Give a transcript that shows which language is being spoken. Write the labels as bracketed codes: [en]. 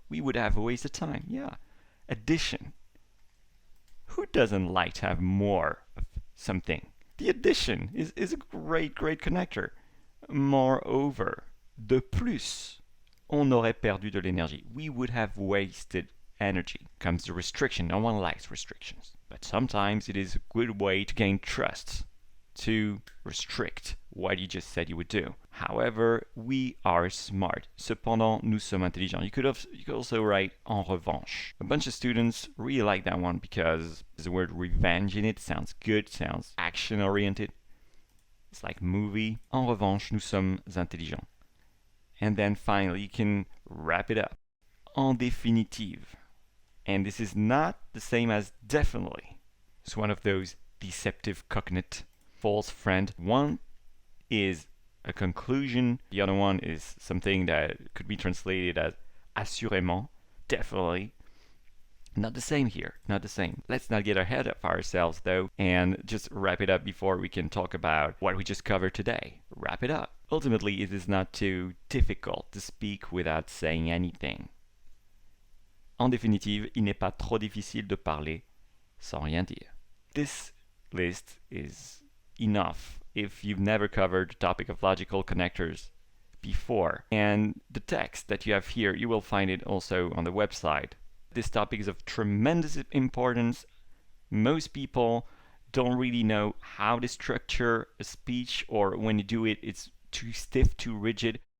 [en] We would have wasted time. Yeah. Addition. Who doesn't like to have more of something? The addition is a great connector. Moreover, [fr] de plus, on aurait perdu de l'énergie. [en] We would have wasted energy comes the restriction. No one likes restrictions. But sometimes it is a good way to gain trust, to restrict what you just said you would do. However, we are smart. [fr] Cependant, nous sommes intelligents. [en] You could also write en revanche. A bunch of students really like that one because there's the word revenge in it. Sounds good, sounds action-oriented. It's like movie. [fr] En revanche, nous sommes intelligents. [en] And then finally, you can wrap it up. [fr] En définitive. [en] And this is not the same as definitely. It's one of those deceptive cognate false friend. One is a conclusion, the other one is something that could be translated as assurément, definitely. Not the same here, not the same. Let's not get ahead of ourselves though, and just wrap it up before we can talk about what we just covered today. Wrap it up. Ultimately, it is not too difficult to speak without saying anything. [fr] En définitive, il n'est pas trop difficile de parler sans rien dire. [en] This list is enough if you've never covered the topic of logical connectors before. And the text that you have here, you will find it also on the website. This topic is of tremendous importance. Most people don't really know how to structure a speech, or when you do it, it's too stiff, too rigid.